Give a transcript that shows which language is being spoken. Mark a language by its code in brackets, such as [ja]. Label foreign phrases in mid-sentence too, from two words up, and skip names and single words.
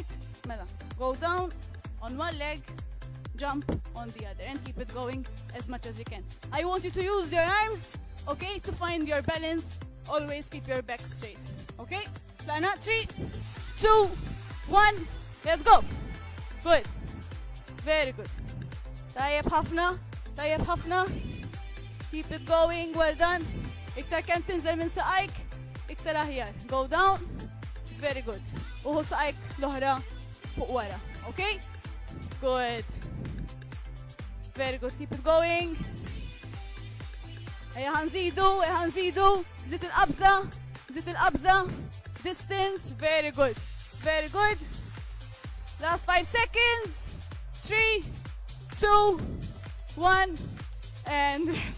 [en] Mela, go down on one leg, jump on the other, and keep it going as much as you can. I want you to use your arms, okay, to find your balance. Always keep your back straight, okay? Plana, 3, 2, 1, let's go. Good, very good. [mt] Tajjeb ħafna, tajjeb ħafna. [en] Keep it going, well done. [mt] Iktar kemm tinżel minn saqajk, iktar aħjar. [en] Go down, very good. [mt] Uħu saqajk l-oħra fuq wara, [en] okay? Good. Very good, keep it going. [mt] Ejja ħanżidu, zid il-qabża, [en] distance, very good. Very good. Last 5 seconds. 3, 2, 1, and rest.